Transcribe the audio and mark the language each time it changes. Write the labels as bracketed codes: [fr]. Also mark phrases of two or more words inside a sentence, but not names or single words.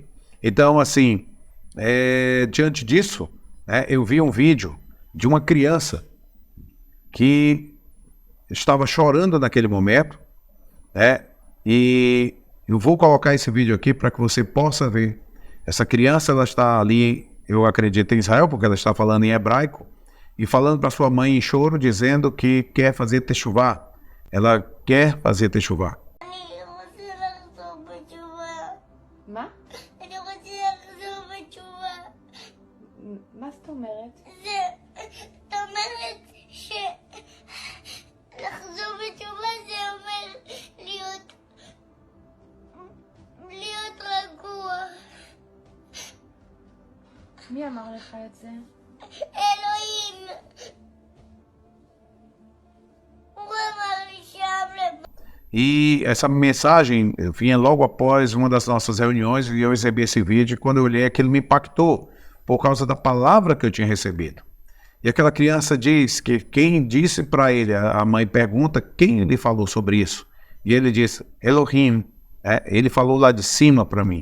[pt] Então, assim, diante disso, eu vi um vídeo de uma criança que estava chorando naquele momento, e eu vou colocar esse vídeo aqui para que você possa ver. Essa criança, ela está ali, eu acredito, em Israel, porque ela está falando em hebraico, e falando para sua mãe em choro, dizendo que quer fazer Teshuvah. Ela quer fazer Teshuvah. [he] מה זאת אומרת? זאת אומרת שלחזור בתשובה זה אומר להיות רגוע. מי אמר לך את זה? אלוהים. הוא אמר לי שם [pt] E essa mensagem vinha logo após uma das nossas reuniões e eu recebi esse vídeo. E quando eu olhei, aquilo me impactou por causa da palavra que eu tinha recebido. E aquela criança diz que quem disse para ele, a mãe pergunta quem lhe falou sobre isso. E ele diz, Elohim, ele falou lá de cima para mim.